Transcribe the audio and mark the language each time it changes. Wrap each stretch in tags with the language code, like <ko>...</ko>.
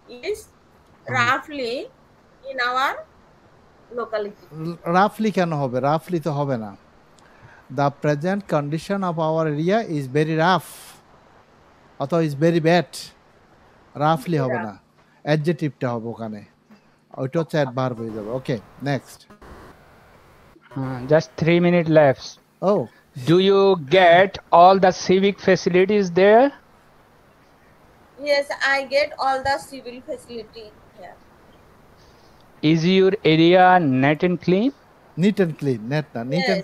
<en>is roughly in our locality.</en> <bn>রাফলি কেন হবে? রাফলি তো হবে না।</bn> <en>The present condition of our area is very rough, অথবা is very bad.</en> <bn>রাফলি হবে না, অ্যাডজেক্টিভটা হবে ওখানে, ওইটা হচ্ছে অ্যাডভার্ব হয়ে যাবে।</bn> <en>Okay, next. just 3 minutes left. ও, Do you get all the civic facilities there? Yes, I get all the civil facility here. Is your area neat and clean? Neat and clean, net না, neat and</en>